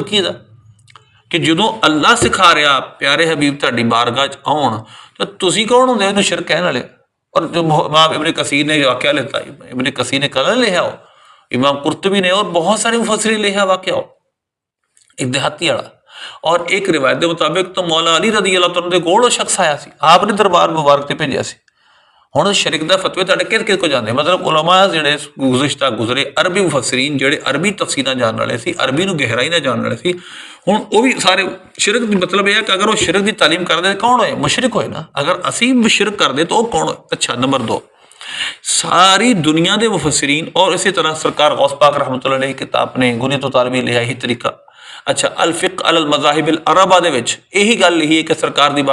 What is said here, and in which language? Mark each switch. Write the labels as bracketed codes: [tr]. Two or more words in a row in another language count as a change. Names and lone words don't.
[pa] کی دا کہ جدوں اللہ سکھا رہا پیارے حبیب تہاڈی بارگاہ آن تو تسی کون ہوندے انہوں شرک کہنے والے اور جو امام ابن کثیر نے واقعہ لیتا ابن کثیر نے کل لیا ہو امام قرطبی نے اور بہت سارے مفسرین لیا واقعہ ہو ایک دیہاتی والا [ur] اور ایک روایت کے مطابق [pa] تو مولا علی رضی اللہ عنہ دے کول شخص آیا سی آپ نے دربار مبارک تے بھیجیا سی ہن شرک دا فتوی تہاڈے کس کو جاندے مطلب علماء جڑے گزشتہ گزرے عربی مفسرین جڑے عربی تفسیراں جانن والے سی عربی نو گہرائی نہ جانن والے سی ہن وہ بھی سارے شرک [ur] مطلب یہ ہے کہ اگر وہ [pa] شرک دی تعلیم کردے کون ہوئے مشرک ہوئے نا اگر اسی شرک کردے تو وہ کون ہوئے۔ اچھا نمبر 2 ساری دنیا دے مفسرین اور اسی طرح سرکار غوث پاک رحمۃ اللہ علیہ کتاب نے غنیۃ الطالبین لکھا ہی طریقہ اچھا الفقہ علی المذاہب الاربعہ دے وچ یہی گل لکھی ہے کہ سرکار دی